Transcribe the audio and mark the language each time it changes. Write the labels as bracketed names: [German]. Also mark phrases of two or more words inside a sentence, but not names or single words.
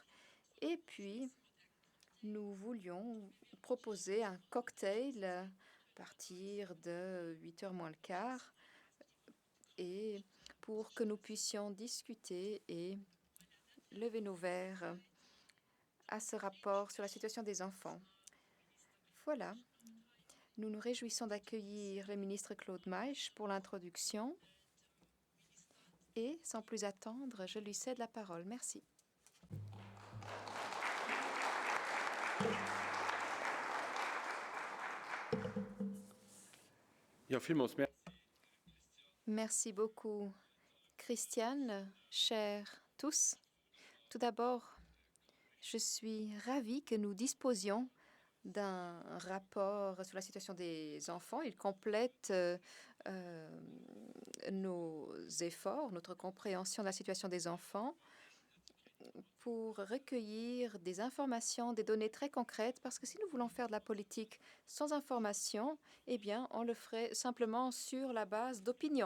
[French] Et puis, nous voulions proposer un cocktail à partir de 8h moins le quart et pour que nous puissions discuter et lever nos verres à ce rapport sur la situation des enfants. Voilà, nous nous réjouissons d'accueillir le ministre Claude Maïch pour l'introduction. Et sans plus attendre, je lui cède la parole. Merci. [German] Ja, vielmals mehr. [French] Merci beaucoup, Christiane, chers tous. Tout d'abord, je suis ravie que nous disposions d'un rapport sur la situation des enfants. Il complète nos efforts, notre compréhension de la situation des enfants pour recueillir des informations, des données très concrètes, parce que si nous voulons faire de la politique sans information, eh bien, on le ferait simplement sur la base d'opinions.